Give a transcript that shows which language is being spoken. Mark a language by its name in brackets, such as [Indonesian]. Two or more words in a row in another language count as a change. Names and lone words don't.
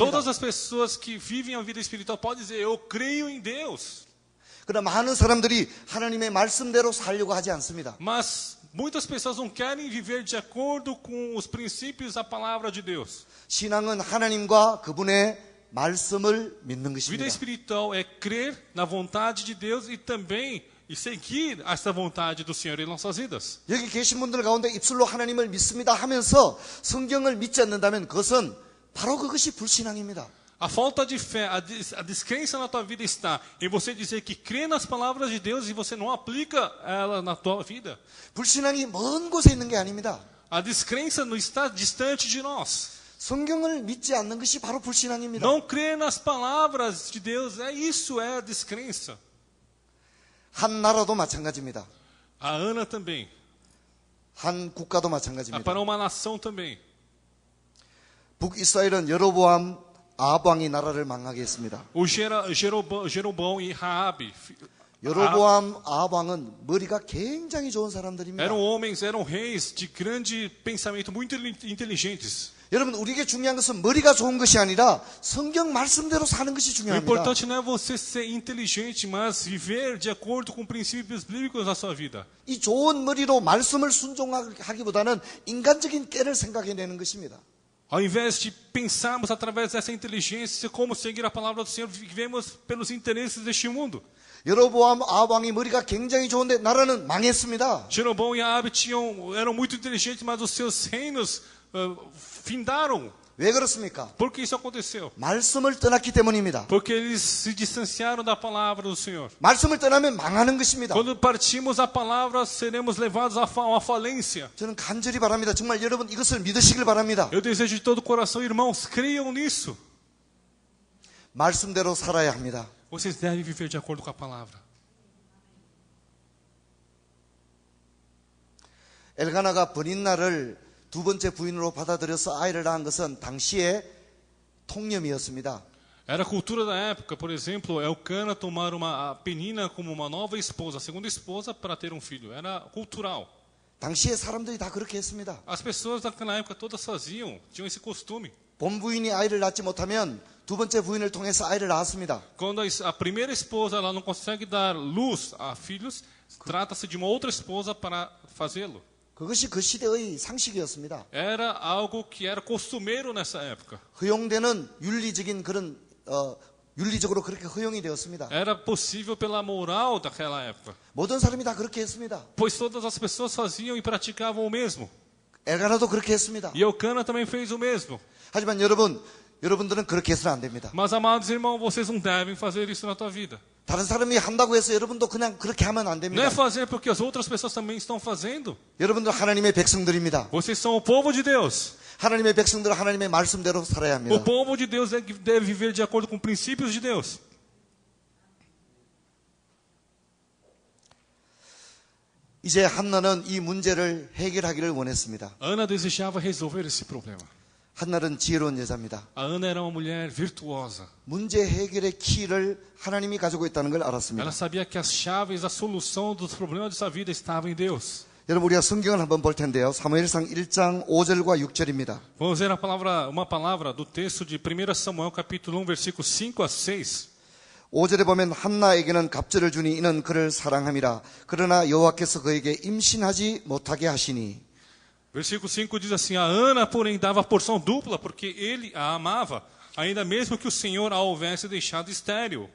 [Portuguese] Todas as pessoas que vivem a vida espiritual podem dizer, eu creio em Deus. [Korean] 그러나 많은 사람들이 하나님의 말씀대로 살려고 하지 않습니다. [Portuguese] Mas muitas pessoas não querem viver de acordo com os princípios da palavra de Deus. [Korean] 신앙은 하나님과 그분의 말씀을 믿는 [Portuguese] Vida [Korean] 것입니다. [Portuguese] espiritual é crer na vontade de Deus e também seguir essa vontade do Senhor em nossas vidas. [Korean] 여기 계신 분들 가운데 입술로 하나님을 믿습니다 하면서 성경을 믿지 않는다면 그것은 바로 그것이 불신앙입니다. [Portuguese] A falta de fé, a descrença na tua vida está em você dizer que crê nas palavras de Deus e você não aplica ela na tua vida. [Korean] 불신앙이 먼 곳에 있는 게 아닙니다. [Portuguese] A descrença não está distante de nós. [Korean] 성경을 믿지 않는 것이 바로 불신앙입니다. [Portuguese] Não crer nas palavras de Deus, isso é descrença. [Korean] 한 나라도 마찬가지입니다. [Portuguese] A Ana também. [Korean] 한 국가도 마찬가지입니다. [Portuguese] Para uma nação também. [Korean] 북이스라엘은 여로보암 아합 왕이 나라를 망하게 했습니다. [Portuguese] O Jeroboão e Raabe [Korean] 여로보암 아합 왕은 머리가 굉장히 좋은 사람들입니다. [Portuguese] eram homens, eram reis de grande pensamento, muito inteligentes. [Korean] 여러분, 우리에게 중요한 것은 머리가 좋은 것이 아니라 성경 말씀대로 사는 것이 [Portuguese] O [Korean] 중요합니다. [Portuguese] importante não é você ser inteligente, mas viver de acordo com princípios bíblicos na sua vida. [Korean] 이 좋은 머리로 말씀을 순종하기보다는 인간적인 깨를 생각해내는 것입니다. [Portuguese] Ao invés de pensarmos através dessa inteligência como seguir a palavra do Senhor, vivemos pelos interesses deste mundo. [Korean] 여로보암 아합 왕이 머리가 굉장히 좋은데 나라는 망했습니다. [Portuguese] Jeroboão e Raabe eram muito inteligentes, mas os seus reinos findaram. [Korean] 왜 그렇습니까? [Portuguese] Por que isso aconteceu? [Korean] 말씀을 떠났기 때문입니다. [Portuguese] Porque eles se distanciaram da palavra do Senhor. [Korean] 말씀을 떠나면 망하는 것입니다. [Portuguese] Quando partimos a palavra, seremos levados a uma falência. [Korean] 저는 간절히 바랍니다. 정말 여러분 이것을 믿으시길 바랍니다. [Portuguese] Eu desejo de todo o coração, irmãos, creiam nisso. [Korean] 말씀대로 살아야 합니다. [Portuguese] Vocês devem viver de acordo com a palavra. [Korean] 엘가나가 버닌나를 두 번째 부인으로 받아들여서 아이를 낳은 것은 당시의 통념이었습니다. [Portuguese] Era a cultura da época, por exemplo, Elcana tomar a Penina como uma nova esposa, a segunda esposa, para ter um filho. Era cultural. [Korean] 당시의 사람들이 다 그렇게 했습니다. [Portuguese] As pessoas naquela época todas faziam, tinham esse costume. [Korean] 본 부인이 아이를 낳지 못하면 두 번째 부인을 통해서 아이를 낳았습니다. [Portuguese] Quando a primeira esposa ela não consegue dar luz a filhos, trata-se de uma outra esposa para fazê-lo. [Korean] 그것이 그 시대의 상식이었습니다. [Portuguese] Era algo que era costumeiro nessa época. [Korean] 허용되는 윤리적인 그런 윤리적으로 그렇게 허용이 되었습니다. [Portuguese] Era possível pela moral daquela época. [Korean] 모든 사람이 다 그렇게 했습니다. [Portuguese] Pois todas as pessoas faziam e praticavam o mesmo. [Korean] 엘가나도 그렇게 했습니다. [Portuguese] E Elcana também fez o mesmo. [Korean] 하지만 여러분들은 그렇게 해서는 안 됩니다. [Portuguese] Mas, amados irmãos, vocês não devem fazer isso na tua vida. [Korean] 다른 사람이 한다고 해서 여러분도 그냥 그렇게 하면 안 [Portuguese] Não [Korean] 됩니다. [Portuguese] é fazer porque as outras pessoas também estão fazendo. [Korean] 여러분들 하나님의 백성들입니다. [Portuguese] Vocês são o povo de Deus. [Korean] 하나님의 백성들은 하나님의 말씀대로 살아야 [Portuguese] O [Korean] 합니다. [Portuguese] povo de Deus deve viver de acordo com princípios de Deus. [Korean] 이제 한나는 이 문제를 해결하기를 원했습니다. [Portuguese] Ana desejava resolver esse problema. [Korean] 한나는 지혜로운 여자입니다. [Portuguese] A Ana era uma mulher virtuosa. [Korean] 문제 해결의 키를 하나님이 가지고 있다는 걸 [Portuguese] Ela [Korean] 알았습니다. [Portuguese] sabia que as chaves, a solução dos problemas de sua vida estavam em Deus. [Korean] 여러분 우리가 성경을 한번 볼 텐데요. 사무엘상 1장 5절과 6절입니다. [Portuguese] Vamos ver uma palavra do texto de 1 Samuel, capítulo 1, versículos 5 a 6. [Korean] 5절에 보면 한나에게는 갑절을 주니 이는 그를 사랑함이라. 그러나 여호와께서 그에게 임신하지 못하게 하시니. [Portuguese] Versículo 5 diz assim: A Ana, porém, dava porção dupla, porque ele a amava, ainda mesmo que o Senhor a houvesse deixado estéril.